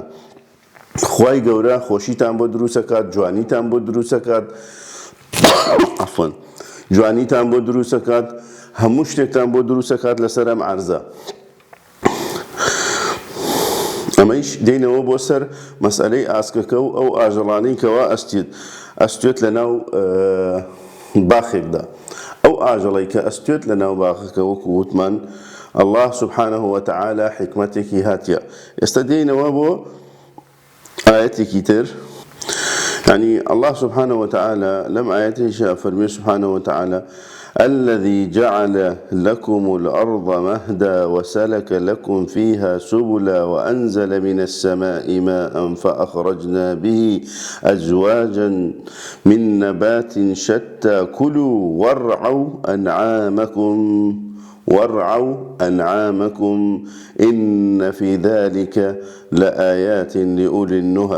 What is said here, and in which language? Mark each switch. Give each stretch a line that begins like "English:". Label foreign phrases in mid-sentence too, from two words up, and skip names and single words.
Central Kurdish: خوای گەورە خۆشیتان بۆ دروستەکات، جوانیتان بۆ دروستەکات، عفوا جوانیتان بۆ دروستەکات، هەموو شتێکتان بۆ دروستەکات لەسەر ئەم عەرزە. ئەمەیش دێنەوە بۆ سەر مەسئلەی ئاسکەکە و ئەو ئاژەڵانەی کەوا ئەستێت لە ناو باخێکدا. ئەو ئاژەڵەی کە ئەستێت لە ناو باخەکە وەکو وتمان
Arabic: الله سبحانه وتعالى
Central Kurdish: حکمتێکی هاتیە. ئێستا دێنەوە بۆ ئاەتێکی تر،
Arabic: يعني الله سبحانه وتعالى لم آياته فرمي سبحانه وتعالى الذي جعل لكم الأرض مهدا وسلك لكم فيها سبلا وأنزل من السماء ماء فأخرجنا به أزواجا من نبات شتى كلوا وارعوا أنعامكم إن في ذلك لآيات لأولي النهى.